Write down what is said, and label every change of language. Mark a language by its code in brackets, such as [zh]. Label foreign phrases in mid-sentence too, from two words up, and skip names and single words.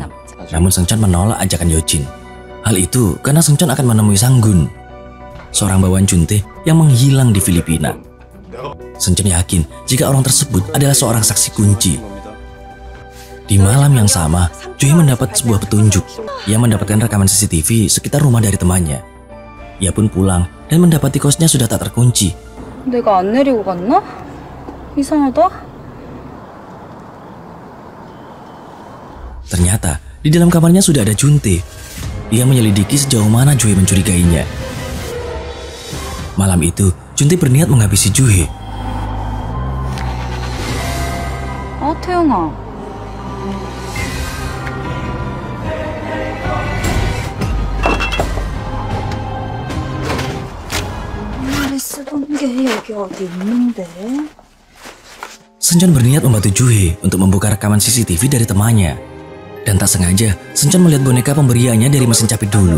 [id] Namun Seungcheon menolak ajakan Yojin. Hal itu karena Seungcheon akan menemui Sang-gun, seorang bawahan Juntae yang menghilang di Filipina. Seungcheon yakin jika orang tersebut adalah seorang saksi kunci. Di malam yang sama, Jue mendapat sebuah petunjuk. Ia mendapatkan rekaman CCTV sekitar rumah dari temannya. Ia pun pulang dan mendapati kosnya sudah tak terkunci. [ko] 내가 안 내리고 갔나? 이상하다. [id] Ternyata di dalam kamarnya sudah ada Juntae. ia menyelidiki sejauh mana Juhe mencurigainya. Malam itu, Juntae berniat menghabisi Juhe. [ko] 태영아. 쓰던 게 여기 어디 있는데? [id] Seoncheon berniat membantu Juhe untuk membuka rekaman CCTV dari temannya. Dan tak sengaja, Seoncheon melihat boneka pemberiannya dari mesin capit dulu.